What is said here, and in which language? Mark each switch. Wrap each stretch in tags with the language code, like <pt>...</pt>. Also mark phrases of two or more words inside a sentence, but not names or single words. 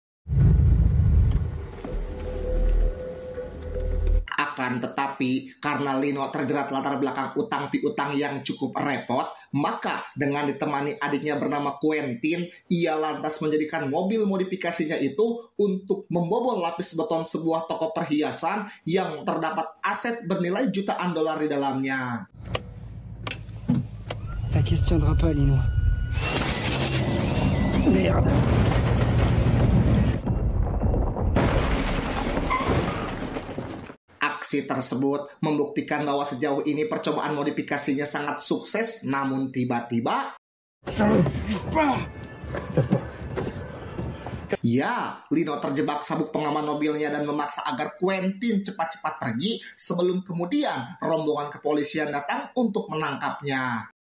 <id>Akan tetapi, karena Lino terjerat latar belakang utang piutang yang cukup repot, maka dengan ditemani adiknya bernama Quentin, ia lantas menjadikan mobil modifikasinya itu untuk membobol lapis beton sebuah toko perhiasan yang terdapat aset bernilai jutaan dolar di dalamnya.</id> <fr>Ta question tiendra pas, Lino. Merde.</fr> <id>Aksi tersebut membuktikan bahwa sejauh ini percobaan modifikasinya sangat sukses, namun tiba-tiba ya, Lino terjebak sabuk pengaman mobilnya dan memaksa agar Quentin cepat-cepat pergi sebelum kemudian rombongan kepolisian datang untuk menangkapnya.</id>